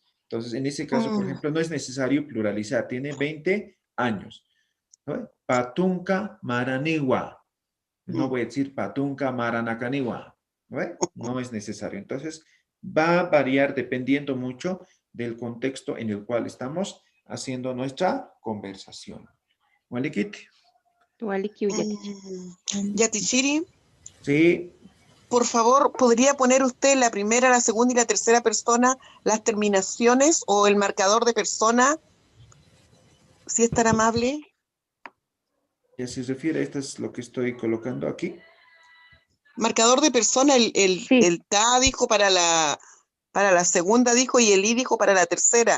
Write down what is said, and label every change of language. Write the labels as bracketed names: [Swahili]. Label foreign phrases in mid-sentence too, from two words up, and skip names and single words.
[Spanish] Entonces, en ese caso, por ejemplo, no es necesario pluralizar, tiene 20 años. ¿No? [Aymara] Patunka Maraniwa. [Spanish] No voy a decir [Aymara] Patunka Maranakaniwa. [Spanish] ¿No? No es necesario. Entonces, va a variar dependiendo mucho del contexto en el cual estamos haciendo nuestra conversación. [Aymara] ¿Walikiti? Yatichiri. [Spanish] Sí. Por favor, ¿podría poner usted la primera, la segunda y la tercera persona, las terminaciones o el marcador de persona, si es tan amable? ¿Ya se refiere? Esto es lo que estoy colocando aquí. Marcador de persona, el ta dijo para la segunda dijo y el i dijo para la tercera.